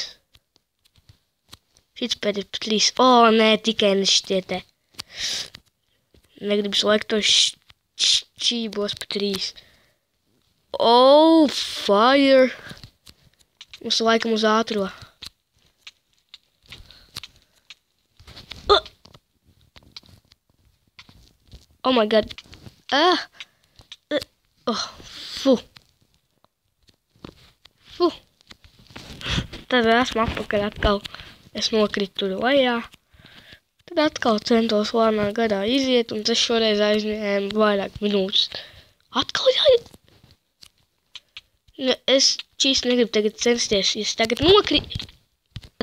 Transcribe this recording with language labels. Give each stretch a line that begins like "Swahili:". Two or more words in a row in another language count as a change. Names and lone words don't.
Latvian: Šits pēdējais pa 3. Nē, tikai ne šitie te. Negribu slēgt to šķībos pa 3. Fire! Mums laikam uz ātro.
English: Oh my god. Fu.
Latvian: Tad esmu atpakaļ atkal. Es nokritu tur lejā. Tad atkal centos lēnā gadā iziet, un tas šoreiz aizņēma vairāk minūtes. Atkal jāiet. Es šīs negribu tagad censties, ja es tagad nokritu.